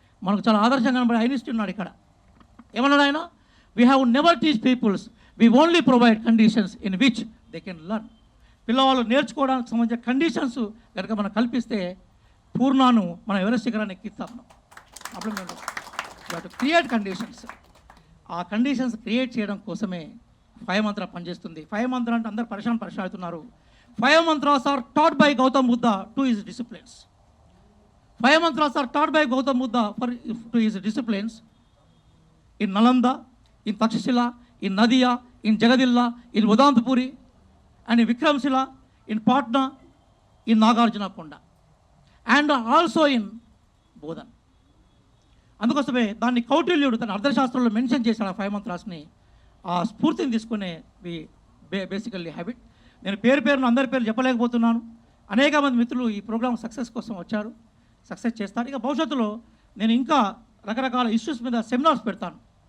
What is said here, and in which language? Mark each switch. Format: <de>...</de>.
<te>మనకు చాలా ఆదర్శంగా కనబడే ఐన్స్టీన్ ఉన్నాడు ఇక్కడ. ఏమన్నాడు ఆయన?</te> <en>We have never teach peoples, we only provide conditions in which they can learn.</en> <te>పిల్లవాళ్ళు నేర్చుకోవడానికి సంబంధించిన కండిషన్స్ కనుక మనం కల్పిస్తే పూర్ణాను మనం ఎవరెస్ట్ శిఖరాన్ని ఎక్కిస్తాం. ప్రాబ్లం ఏంటో క్రియేట్ కండిషన్స్. ఆ కండిషన్స్ క్రియేట్ చేయడం కోసమే 5 మంత్ర పనిచేస్తుంది. 5 మంత్ర అంటే అందరు పరిశాన్ అవుతున్నారు.</te> <en>5 mantras are taught by Gautam Buddha to his disciplines. 5 mantras are taught by Gautam Buddha to his disciplines in Nalanda, in Takshashila, in Nadia, in Jagadilla, in Vedantapuri, and in Vikramshila, in Patna, in Nagarjuna Konda, and also in Bodhan.</en> <te>అందుకోసమే దాన్ని కౌటిల్యుడు తన అర్థశాస్త్రంలో mention చేశాడు. ఆ 5 మంత్రాస్ని, ఆ స్ఫూర్తిని తీసుకునే basically habit. నేను పేరును అందరి పేరు చెప్పలేకపోతున్నాను. అనేక మంది మిత్రులు ఈ ప్రోగ్రామ్ సక్సెస్ కోసం వచ్చారు, సక్సెస్ చేస్తారు. ఇక భవిష్యత్తులో నేను ఇంకా రకరకాల ఇష్యూస్ మీద సెమినార్స్ పెడతాను.</te>